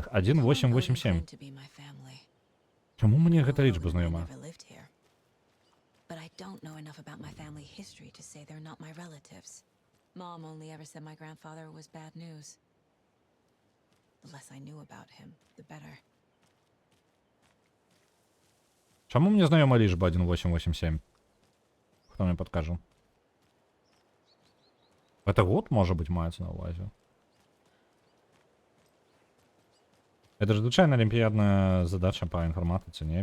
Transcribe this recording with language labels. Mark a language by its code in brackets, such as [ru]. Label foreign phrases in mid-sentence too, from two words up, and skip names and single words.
[be] 1887. Чаму мне гэта лічба знаёма? [en] But I don't know enough about my family history to say they're not my relatives. Mom only ever said my grandfather was bad news. The less I knew about him, the better. [be] Чаму мне знаёма лічба 1887? Хто мне падкажа? Это год, можа быць, маецца на ўвазе. Это ж звычайна алімпіядная задача па інфарматыцы, не?